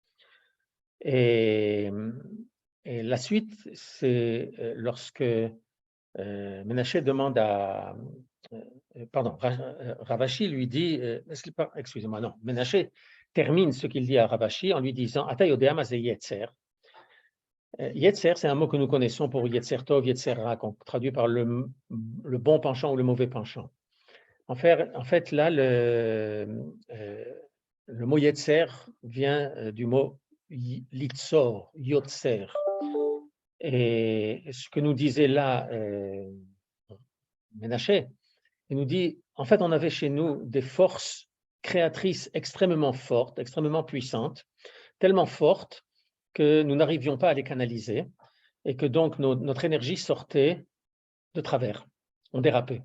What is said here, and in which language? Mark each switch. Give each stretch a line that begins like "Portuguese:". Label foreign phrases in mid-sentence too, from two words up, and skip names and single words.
French: Et la suite, c'est lorsque Ménaché demande à... pardon, Ravashi lui dit, excusez-moi, non, Ménaché termine ce qu'il dit à Ravashi en lui disant «
Hebrew: אתה יודע מה זה יצר ».
French: Yetzer, c'est un mot que nous connaissons pour
Hebrew: יצר טוב, יצר רע,
French: qu'on traduit par le bon penchant ou le mauvais penchant. En fait là, le mot Yetzer vient du mot
Hebrew: לצור, יוצר.
French: Et ce que nous disait là Ménaché, il nous dit, en fait, on avait chez nous des forces créatrices extrêmement fortes, extrêmement puissantes, tellement fortes que nous n'arrivions pas à les canaliser et que donc notre énergie sortait de travers, on dérapait.